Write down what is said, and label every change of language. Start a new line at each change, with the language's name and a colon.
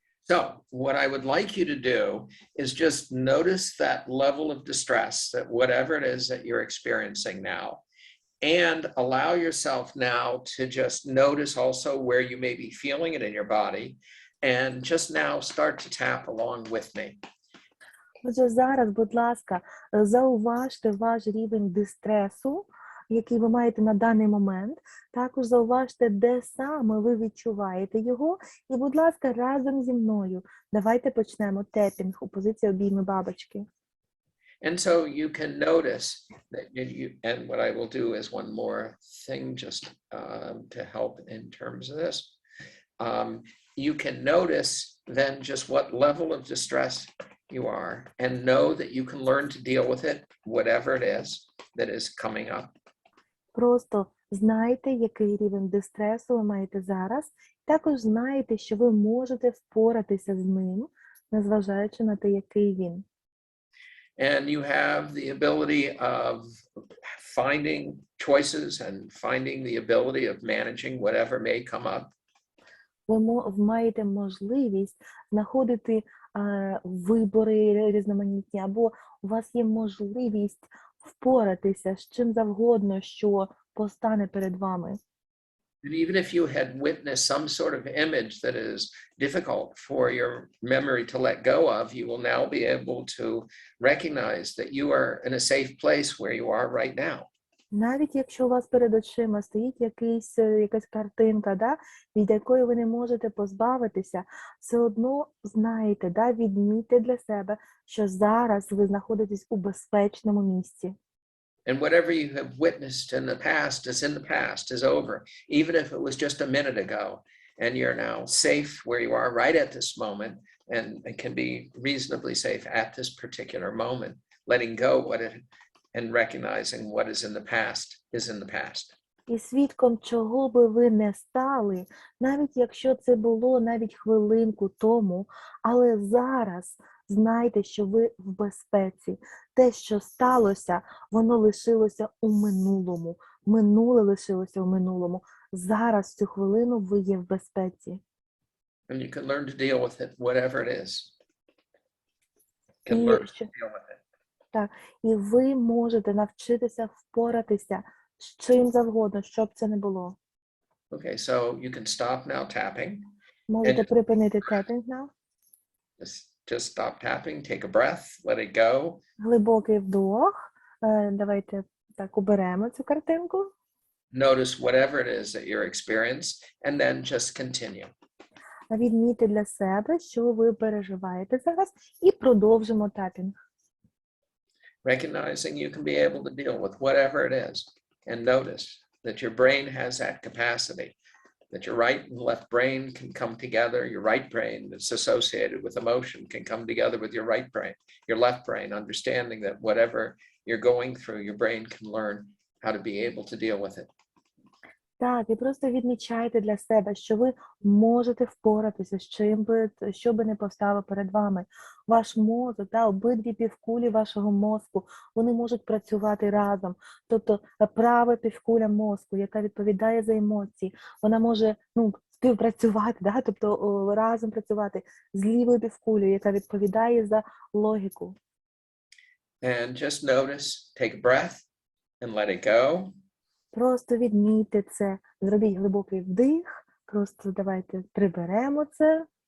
English: So what I would like you to do is just notice that level of distress, that whatever it is that you're experiencing now, and allow yourself now to just notice also where you may be feeling it in your body, and just now start to tap along with me.
Ukrainian: Отже, зараз, будь ласка, зауважте ваш рівень дистресу, який ви маєте на даний момент. Також зауважте, де саме ви відчуваєте його. І, будь ласка, разом зі мною давайте почнемо тепінг у позиції обійми бабочки.
English: And so you can notice that and what I will do is one more thing just to help in terms of this. You can notice then just what level of distress you are, and know that you can learn to deal with it, whatever it is that is coming up.
Ukrainian: Просто знайте, який рівень дистресу ви маєте зараз. Також знайте, що ви можете впоратися з ним, незважаючи на те, який він.
English: and you have the ability of finding choices and finding the ability of managing whatever may come up.
Ukrainian: Ви маєте можливість знаходити вибори різноманітні, або у вас є можливість впоратися з чим завгодно, що постане перед вами.
English: And even if you had witnessed some sort of image that is difficult for your memory to let go of, you will now be able to recognize that you are in a safe place where you are right now.
Ukrainian: Навіть якщо у вас перед очима стоїть якась картинка, да, від якої ви не можете позбавитися, все одно знаєте, да, відмітьте для себе, що зараз ви знаходитесь у безпечному місці.
English: And whatever you have witnessed in the past, is over, even if it was just a minute ago, and you're now safe where you are right at this moment, and it can be reasonably safe at this particular moment, letting go and recognizing what is in the past is in the past.
Ukrainian: І свідком чого би ви не стали, навіть якщо це було навіть хвилинку тому, але зараз знайте, що ви в безпеці. Те, що сталося, воно лишилося у минулому. Минуле лишилося у минулому. Зараз, в цю хвилину, ви є в безпеці.
English: And you can learn to deal with it, whatever it is. You can
Ukrainian: І
English: learn to deal with it.
Ukrainian: Так, і ви можете навчитися впоратися з чим завгодно, що б це не було.
English: Okay, so you can stop now tapping.
Ukrainian: Можете припинити тепінг
English: now. Just stop tapping, take a breath, let it go.
Ukrainian: Глибокий вдох. Давайте так уберемо цю картинку.
English: Notice whatever it is that you're experiencing, and then just continue.
Ukrainian: Відмітьте для себе, що ви переживаєте зараз, і продовжимо тапінг.
English: Recognizing you can be able to deal with whatever it is, and notice that your brain has that capacity, that your right and left brain can come together. Your right brain that's associated with emotion can come together with your right brain, your left brain, understanding that whatever you're going through, your brain can learn how to be able to deal with it.
Ukrainian: Так, і просто відмічайте для себе, що ви можете впоратися з чим би, що би не постало перед вами. Ваш мозок, та обидві півкулі вашого мозку, вони можуть працювати разом. Тобто права півкуля мозку, яка відповідає за емоції, вона може співпрацювати, да? Тобто разом працювати з лівою півкулею, яка відповідає за логіку.
English: And just notice, take a breath and let it go.
Ukrainian: Просто відмійте це, зробіть глибокий вдих, просто давайте приберемо це.